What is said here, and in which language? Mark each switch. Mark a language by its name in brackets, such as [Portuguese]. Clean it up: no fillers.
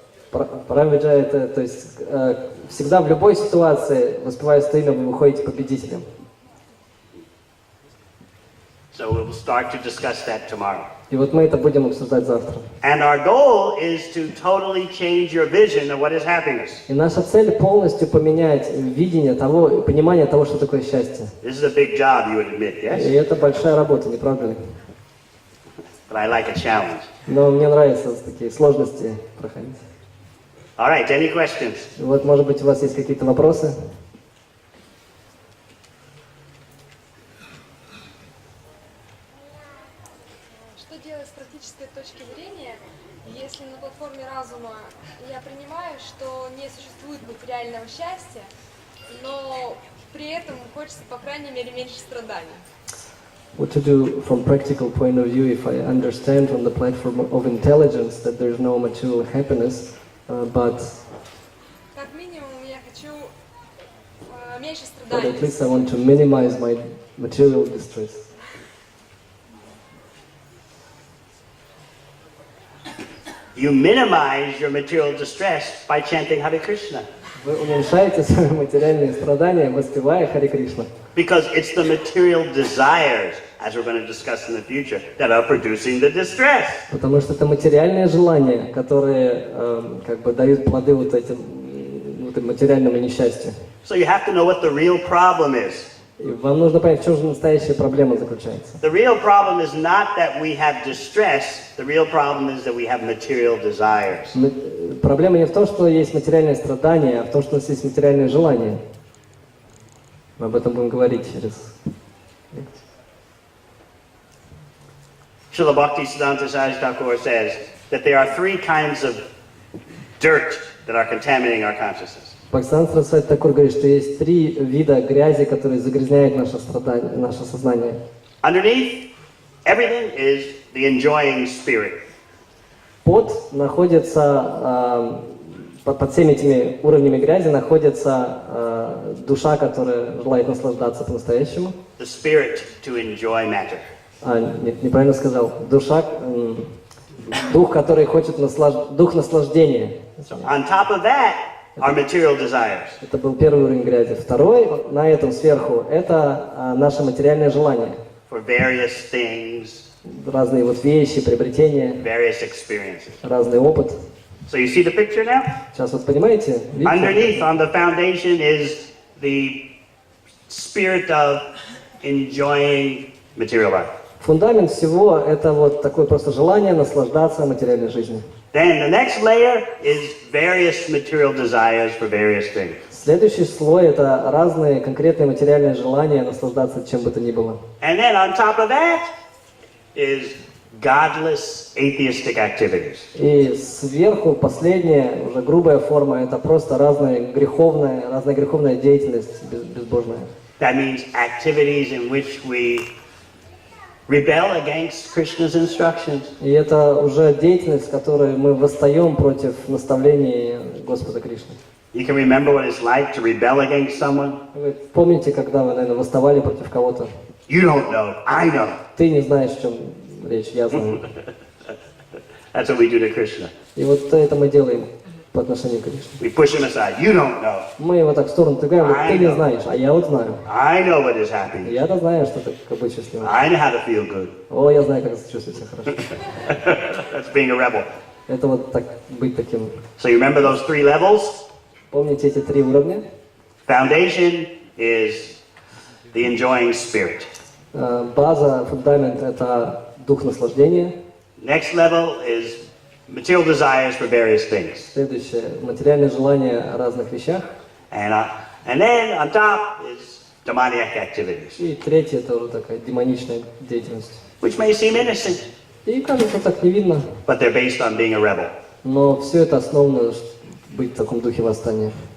[Russian] Парам Виджая, то есть всегда в любой ситуации, воспевая святое имя, вы выходите победителем. [English] So we'll start to discuss that tomorrow. [Russian] И вот мы это будем обсуждать завтра. [English] And our goal is to totally change your vision of what is happiness. [Russian] И наша цель полностью поменять видение того, понимание того, что такое счастье. [English] This is a big job, you would admit, [Russian] И [English] yes? [Russian] это большая работа, не правда ли? [English] But I like a challenge. [Russian] Но мне нравится такие сложности проходить. [English] All right, any questions? [Russian] Вот, может быть, у вас есть какие-то вопросы? Что делать с практической точки зрения, если на платформе разума я принимаю, что не существует материального счастья, но при этом хочется, по крайней мере, меньше страданий? [English] What to do from practical point of view if I understand from the platform of intelligence that there is no material happiness, but [Russian] Как минимум, я хочу меньше [English] at [Russian] страданий. [English] least I want to minimize my material distress. You minimize your material distress by chanting Hare Krishna. [Russian] Вы уменьшаете свои материальные страдания, воспевая Харе Кришна. [English] Because it's the material desires, as we're going to discuss in the future, that are producing the distress. [Russian] Потому что это материальные желания, которые как бы дают плоды вот этим материальному несчастью. [English] So you have to know what the real problem is. [Russian] И вам нужно понять, в чем же настоящая проблема заключается. [English] The real problem is not that we have distress, the real problem is that we have material desires. [Russian] Проблема не в том, что есть материальные страдания, а в том, что у нас есть материальные желания. Мы об этом будем говорить через лекцию. [English] Srila Bhактиведанты Свами Prabhupады says that there are three kinds of dirt that are contaminating our consciousness. [Russian] Бхактиведанты Свами Прабхупады говорит, что есть три вида грязи, которые загрязняют наше сознание. [English] Underneath everything is the enjoying spirit. [Russian] Под находится, под всеми этими уровнями грязи находится душа, которая желает наслаждаться по-настоящему. [English] The spirit to enjoy matter. [Russian] Нет, неправильно сказал. Душа, дух, который хочет дух наслаждения. [English] So on top of that are material desires. [Russian] Это был первый уровень грязи. Второй, на этом сверху, это наше материальное желание. [English] For various things, [Russian] Разные вот вещи, приобретения, [English] various experiences. [Russian] разный опыт. [English] So you see the picture now? [Russian] Сейчас вот понимаете? Видите? [English] Underneath on the foundation is the spirit of enjoying material life. [Russian] Фундамент всего это вот такое просто желание наслаждаться материальной жизнью. [English] Then the next layer is various material desires for various things. [Russian] Следующий слой это разные конкретные материальные желания наслаждаться чем бы то ни было. [English] And then on top of that is godless atheistic activities. [Russian] И сверху последняя, уже грубая форма, это просто разная греховная деятельность безбожная. [English] That means activities in which we rebel against Krishna's instructions. [Russian] И это уже деятельность, в которой мы восстаем против наставлений Господа Кришны. [English] You can remember what it's like to rebel against someone. [Russian] Вы помните, когда вы, наверное, восставали против кого-то? [English] You don't know, I know. [Russian] Ты не знаешь, о чем речь, я знаю. [English] That's what we do to Krishna. [Russian] И вот это мы делаем по отношению к Кришне. [English] We push him aside. You don't know. [Russian] Мы его так в сторону тыгаем, говорим, ты не знаешь, а я вот знаю. [English] I know what is happening. [Russian] Я-то знаю, что такое быть счастливым. [English] I know how to feel good. [Russian] О, я знаю, как чувствовать себя хорошо. [English] That's being a rebel. [Russian] Это вот так, быть таким. [English] So you remember those three levels? [Russian] Помните эти три уровня? [English] Foundation is the enjoying spirit. [Russian] База, фундамент – это дух наслаждения. [English] Next level is material desires for various things. [Russian] Следующее – материальное желание о разных вещах. [English] And then on top is demoniac activities, [Russian] И третье – это уже такая демоничная деятельность. [English] which may seem innocent, [Russian] И кажется, так не видно, [English] but they're based on being a rebel. [Russian] но все это основано быть в таком духе восстания.